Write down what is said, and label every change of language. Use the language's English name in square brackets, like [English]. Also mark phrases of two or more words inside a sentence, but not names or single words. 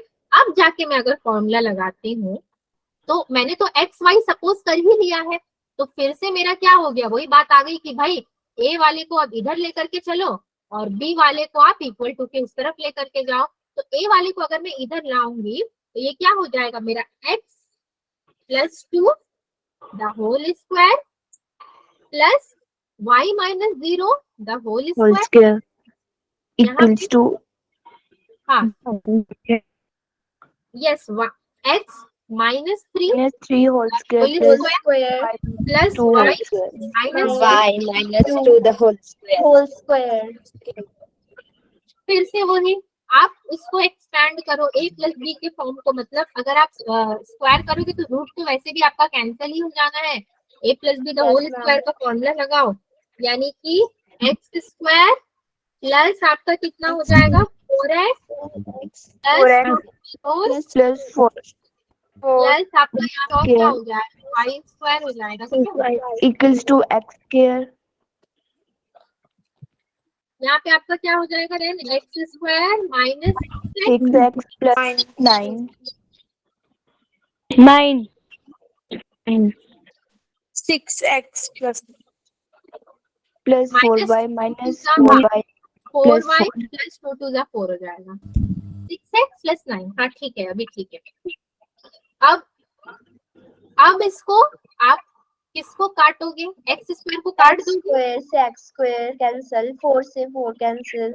[Hindi] अब जाके मैं अगर फॉर्मूला लगाती हूँ तो मैंने तो [English] x y suppose [Hindi] कर ही लिया है, तो फिर से मेरा क्या हो गया, वही बात आ गई कि भाई ए वाले को अब इधर लेकर के चलो और बी वाले को आप [English] equal to [Hindi] के उस तरफ लेकर के जाओ। तो ए वाले को अगर मैं इधर लाऊंगी तो ये क्या हो जाएगा, मेरा [English] x plus two the whole square plus y minus zero the whole whole square square equals to हाँ yes x minus three minus 3 whole square whole plus square plus 2 y whole square minus y minus 2 the whole square. whole square. [Hindi] फिर से वही आप उसको एक्सपैंड करो [English] a plus b [Hindi] के फॉर्म को, मतलब अगर आप स्क्वायर करोगे तो रूट तो वैसे भी आपका कैंसिल ही हो जाना है। [English] a plus b the whole square [Hindi] का फॉर्मूला लगाओ, यानी कि [English] x square plus [Hindi] आपका कितना हो जाएगा 4x [English] plus 4 [Hindi] प्लस आपका यहाँ क्या हो जाएगा [English] y square [Hindi] हो जाएगा, ठीक है। [English] equals to x square [Hindi] यहाँ पे आपका क्या हो जाएगा [English] then x square minus 6x plus 9 6x plus plus Minus 4y minus 4y 4y four plus y 4 plus 2 to 4 [Hindi] हो जाएगा [English] 6x plus 9. [Hindi] हाँ ठीक है, अभी ठीक है। अब इसको आप किसको काटोगे, [English] x square [Hindi] को काट दोगे, स्क्वायर से [English] x square cancel, [Hindi] 4 से 4 कैंसिल,